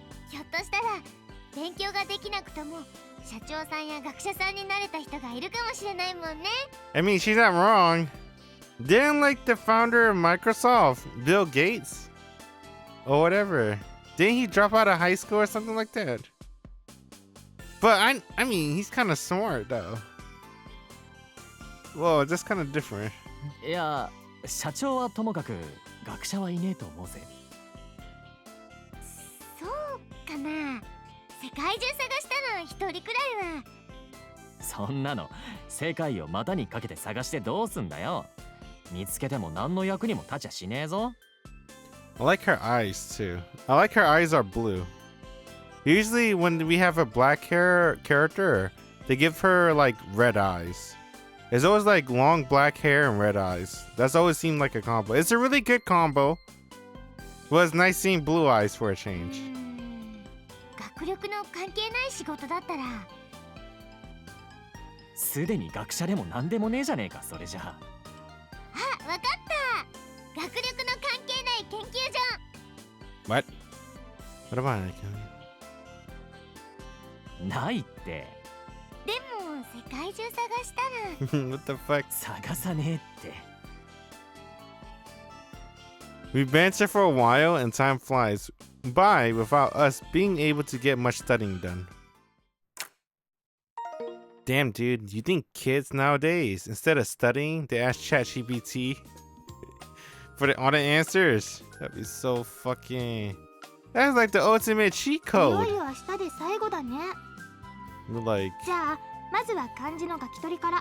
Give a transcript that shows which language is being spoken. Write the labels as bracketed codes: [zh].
[ja] ひょっとしたら勉強ができなくても社長さんや学者さんになれた人がいるかもしれないもんね。 [en] I mean, she's not wrong. Didn't like the founder of Microsoft, Bill Gates? Or whatever. Didn't he drop out of high school or something like that? But I mean, he's kind of smart though. Whoa, that's kind of different. [ja] いや、社長はともかく学者はいねえと思うぜ。そうかな。世界中探したら一人くらいは。そんなの世界を股にかけて探してどうすんだよ。見つけても何の役にも立ちゃしねえぞ。 [en] I like her eyes too. I like her eyes are blue. Usually when we have a black hair character, they give her like red eyes. It's always like long black hair and red eyes. That's always seemed like a combo. It's a really good combo. Well, it's nice seeing blue eyes for a change. [ja] 学力の関係ない仕事だったら。すでに学者でも何でもねえじゃねえか、それじゃあ。あ、わかった。学力の関係ない研究所。 [en] What? What about it? [ja] ないって。でも世界中探したら。 [en] What the fuck? [ja] 探さねえって。 [en] We've been here for a while and time flies by without us being able to get much studying done. Damn, dude, you think kids nowadays, instead of studying, they ask ChatGPT for all the answers? That'd be so fucking... That's like the ultimate cheat い code. [ja] よいよ明日で最後だね。 [en] Like, [ja] じゃあまずは漢字の書き取りから。